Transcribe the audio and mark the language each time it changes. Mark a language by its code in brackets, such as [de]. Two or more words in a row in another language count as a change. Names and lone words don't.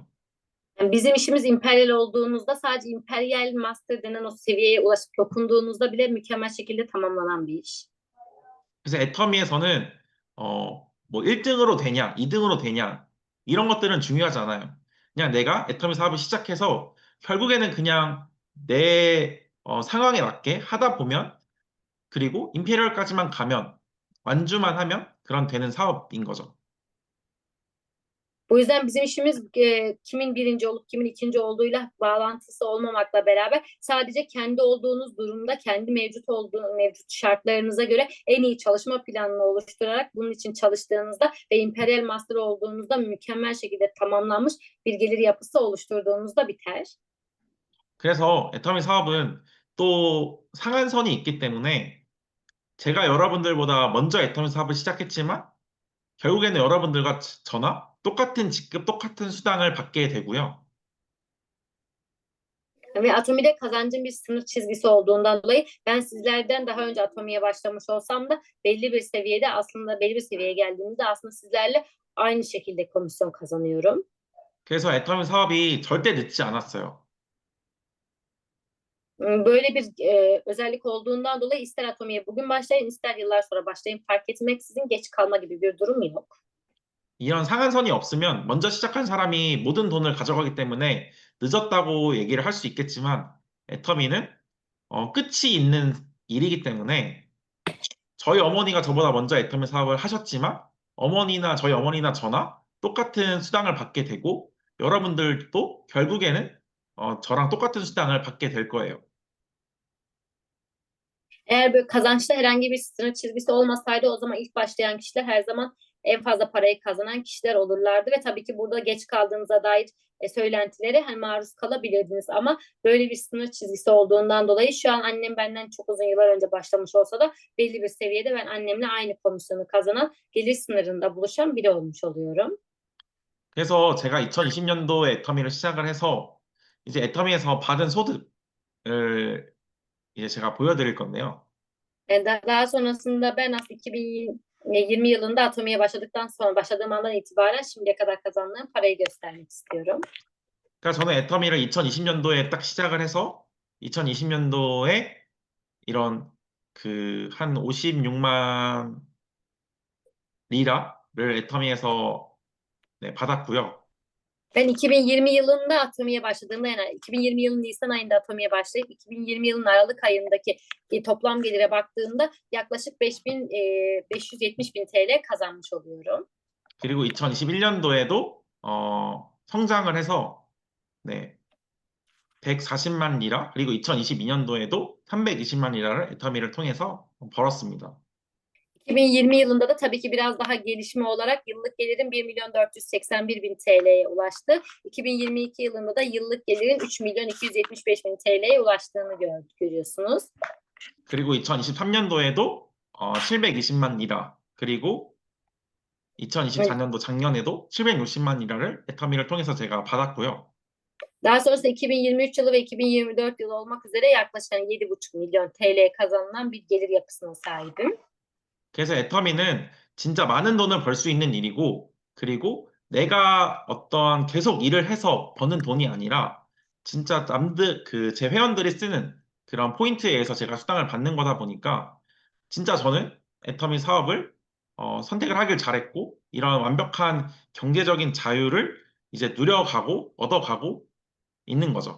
[tr] Yani bizim işimiz emperyal olduğunuzda sadece emperyal master denen o seviyeye ulaşıp dokunduğunuzda bile mükemmel şekilde tamamlanan bir iş. [ko] 그래서 애터미에서는 뭐 1등으로 되냐, 2등으로 되냐 이런 것들은 중요하지 않아요. 그냥 내가 애터미 사업을 시작해서 결국에는 그냥 내 상황에 맞게 하다 보면, 그리고 임페리얼까지만 가면, 완주만 하면 그런 되는 사업인 거죠. [tr] O yüzden bizim işimiz kimin birinci olup kimin ikinci olduğuyla bağlantısı olmamakla beraber sadece kendi olduğunuz durumda kendi mevcut şartlarınıza göre en iyi çalışma planını oluşturarak bunun için çalıştığınızda ve Imperial Master olduğunuzda mükemmel şekilde tamamlanmış bir gelir yapısı oluşturduğunuzda biter. [ko] 그래서 애터미 사업은 또 상한선이 있기 때문에 제가 여러분들보다 먼저 애터미 사업을 시작했지만 결국에는 여러분들과 저나 똑같은 직급, 똑같은 수당을 받게 되고요. [tr] Ve Atomi'de kazancın bir sınır çizgisi olduğundan dolayı ben sizlerden daha önce Atomi'ye başlamış olsam da belli bir seviyeye geldiğimizde aslında sizlerle aynı şekilde komisyon kazanıyorum. [ko] 그래서 애터미 사업이 절대 늦지 않았어요. [tr] Böyle bir özellik olduğundan dolayı ister Atomi'ye bugün başlayın ister yıllar sonra başlayın fark etmeksizin geç kalma gibi bir durum yok. [ko] 이런 상한선이 없으면 먼저 시작한 사람이 모든 돈을 가져가기 때문에 늦었다고 얘기를 할 수 있겠지만, 애터미는 끝이 있는 일이기 때문에 저희 어머니가 저보다 먼저 애터미 사업을 하셨지만 저희 어머니나 저나 똑같은 수당을 받게 되고, 여러분들도 결국에는 저랑 똑같은 수당을 받게 될 거예요. [tr] Eğer böyle kazançta herhangi bir sınır çizgisi olmasaydı o zaman ilk başlayan kişiler her zaman en fazla parayı kazanan kişiler olurlardı ve tabii ki burada geç kaldığınıza dair söylentilere maruz kalabilirdiniz ama böyle bir sınır çizgisi olduğundan dolayı şu an annem benden çok uzun yıllar önce başlamış olsa da belli bir seviyede ben annemle aynı komisyonu kazanan gelir sınırında buluşan biri olmuş oluyorum. [ko] 그래서 제가 2020년도에 애터미를 시작을 해서 이제 애터미에서 받은 소득을 이제 제가 보여드릴 건데요. [tr] Daha sonrasında ben aslında 2020 yılında Atomi'ye başladığım andan itibaren şimdiye kadar kazandığım parayı göstermek istiyorum. [ko] 그러니까 저는 애터미를 2020년도에 딱 시작을 해서 2020년도에 이런 그 한 56만 리라를 애터미에서 네, 받았고요. [tr] Ben 2020 yılında Atomi'ye başladığımda yani 2020 yılının Nisan ayında Atomi'ye başlayıp 2020 yılının Aralık ayındaki toplam gelire baktığımda yaklaşık 570 bin TL kazanmış oluyorum. [ko] 그리고 2021년도에도 성장을 해서 네, 140만 리라 그리고 2022년도에도 320만 리라를 애터미를 통해서 벌었습니다. [tr] 2020 yılında da tabii ki biraz daha gelişme olarak yıllık gelirim 1 milyon 481 bin TL'ye ulaştı. 2022 yılında da yıllık gelirin 3 milyon 275 bin TL'ye ulaştığını görüyorsunuz. [ko] 그리고 2023년도에도 720만 리라 그리고 2024년도 작년에도 760만 리라를 애터미를 통해서 제가 받았고요. [tr] Daha sonrasında 2023 yılı ve 2024 yılı olmak üzere yaklaşık 7,5 milyon TL kazanılan bir gelir yapısına sahibim. [ko] 그래서 애터미는 진짜 많은 돈을 벌 수 있는 일이고, 그리고 내가 어떤 계속 일을 해서 버는 돈이 아니라, 진짜 제 회원들이 쓰는 그런 포인트에 의해서 제가 수당을 받는 거다 보니까, 진짜 저는 애터미 사업을 선택을 하길 잘했고, 이런 완벽한 경제적인 자유를 이제 누려가고, 얻어가고 있는 거죠.